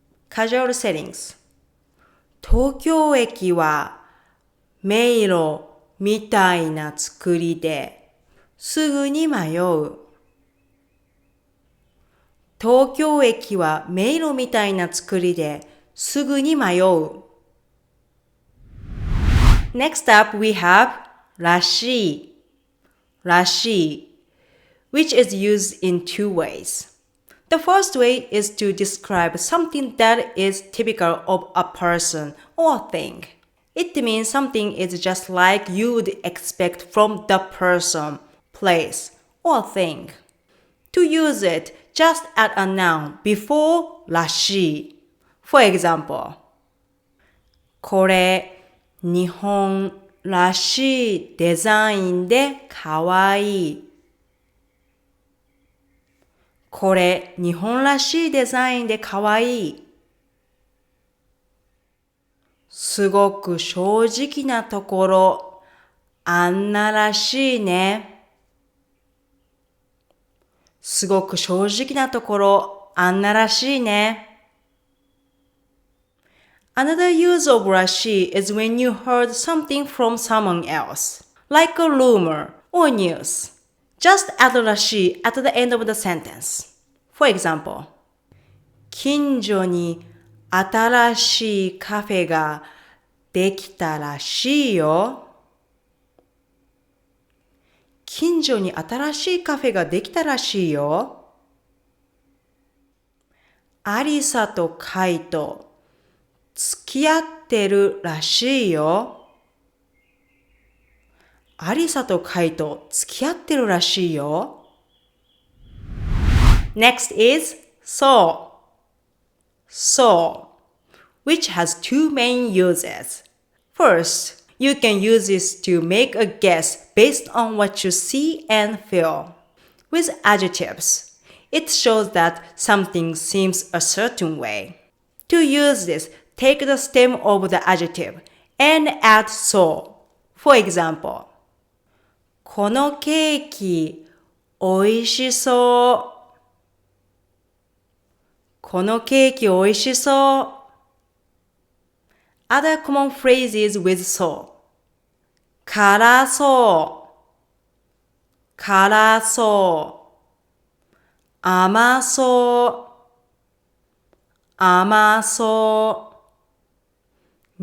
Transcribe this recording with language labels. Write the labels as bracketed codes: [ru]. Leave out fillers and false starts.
[en] Casual settings [ja] 東京駅は迷路みたいな作りですぐに迷う。東京駅は迷路みたいな作りですぐに迷う。 [en] Next up we have rashī, which is used in two ways. The first way is to describe something that is typical of a person or thing. It means something is just like you would expect from the person, place, or thing. To use it, just add a noun before らしい. For example, [ja] これ、日本らしいデザインでかわいい。これ、日本らしいデザインでかわいい。すごく正直なところ、あんならしいね。すごく正直なところ、あんならしいね。 [en] Another use of らしい is when you heard something from someone else, like a rumor or news. Just add らしい at the end of the sentence. For example, [ja] 近所に新しいカフェができたらしいよ。近所に新しいカフェができたらしいよ。アリサとカイト、付き合ってるらしいよ。アリサとカイト、付き合ってるらしいよ。 [en] Next is so, which has two main uses. First, you can use this to make a guess based on what you see and feel. With adjectives, it shows that something seems a certain way. To use this, take the stem of the adjective and add so. For example, [ja] このケーキ、おいしそう。このケーキおいしそう。 [en] Other common phrases with so. [ja] 辛そう。辛そう。甘そう。甘そう。